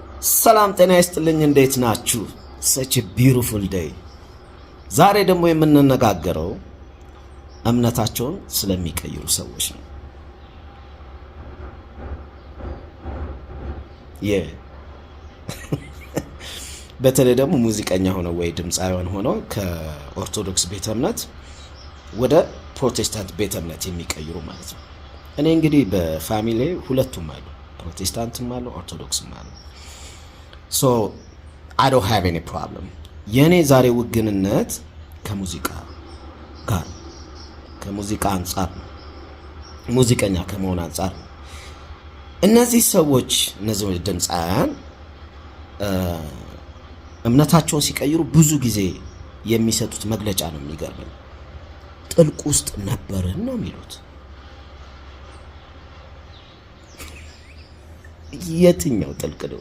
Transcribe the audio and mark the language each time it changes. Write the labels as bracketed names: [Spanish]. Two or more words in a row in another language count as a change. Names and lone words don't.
[Amharic] ሰላም ጤና ይስጥልኝ። እንዴት ናችሁ? [English] such a beautiful day። [Amharic] ዛሬ ደግሞ የምንነጋገረው እምነታቸውን ስለሚቀይሩ ሰዎች ነው። በተለይ ደግሞ ሙዚቀኛ ሆነው ወይ ድምጻውያን ሆነው ከኦርቶዶክስ ቤተ እምነት ወደ ፕሮቴስታንት ቤተ እምነት የሚቀይሩ ማለት ነው። እኔ እንግዲህ በፋሚሊ ሁለቱም አሉ፣ ፕሮቴስታንትም አሉ ኦርቶዶክስም አሉ። [English] so I don't have any problem። [Amharic] የኔ ዛሬ ውግንነት ከሙዚቃ ጋር ከሙዚቃ አንፃር ነው፣ ሙዚቀኛ ከመሆን አንፃር ነው። እነዚህ ሰዎች እነዚህ ድምጻውያን እምነታቸውን ሲቀይሩ ብዙ ጊዜ የሚሰጡት መግለጫ ነው የሚገርመኝ። ጥልቅ ውስጥ ነበርን ነው የሚሉት። የትኛው ጥልቅ ነው?